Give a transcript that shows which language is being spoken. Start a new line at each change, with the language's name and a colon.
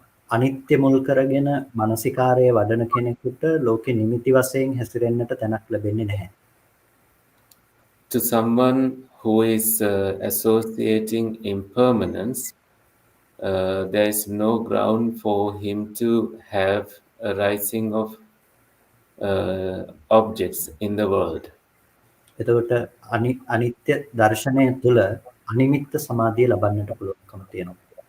Sinhala: අනිත්‍ය මුල් කරගෙන මානසිකාරයේ වඩන කෙනෙකුට ලෝකෙ නිමිති වශයෙන් හැසිරෙන්නට තැනක් ලැබෙන්නේ නැහැ.
English: To someone who is associating impermanence, there is no ground for him to have a rising of objects in the world.
Sinhala: එතකොට අනිත්‍ය දර්ශනය තුළ අනිමිත්ත සමාධිය ලබන්නට පුළුවන්කම තියෙනවා.